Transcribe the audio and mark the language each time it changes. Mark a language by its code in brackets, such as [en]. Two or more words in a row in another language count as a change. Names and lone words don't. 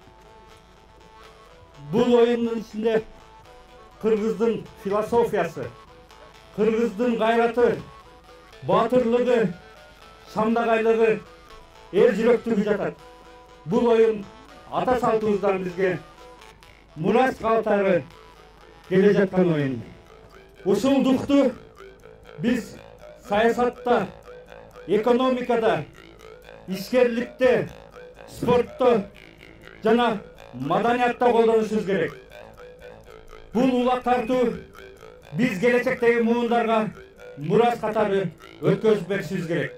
[kk] Бұл ойынның ішінде қырғыздың философиясы, қырғыздың ғайраты, батырлығы, шамдағайлығы, ел жүректігі жатады. Бұл ойын ата салтымыздан бізге мұрас қалдырып келе жатқан ойын. [ky] Ушул духту біз саясатта, экономикада, ишкерликте, спортто жана маданиятта колдонушубуз керек. Бул улак тартуу биз келечектеги муундарга мурас катары өткөзүп беришибиз керек.